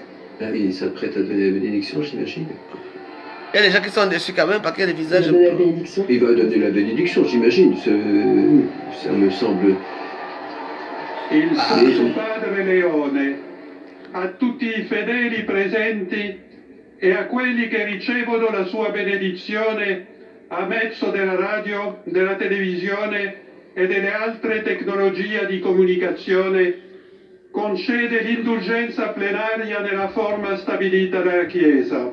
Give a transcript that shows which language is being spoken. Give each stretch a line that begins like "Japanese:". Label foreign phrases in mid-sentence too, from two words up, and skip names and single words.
French: Ah oui, il s'apprête à donner la bénédiction, j'imagine. Il y a des gens qui sont déçus quand même parce qu'il y a des visages. Il va donner la bénédiction, j'imagine. Ça me semble.
Italian: Il Santo Padre Leone, a tutti i fedeli presenti, e a quelli che ricevono la sua benedizione a mezzo della radio, della televisione e delle altre tecnologie di comunicazione, concede l'indulgenza plenaria nella forma stabilita dalla Chiesa.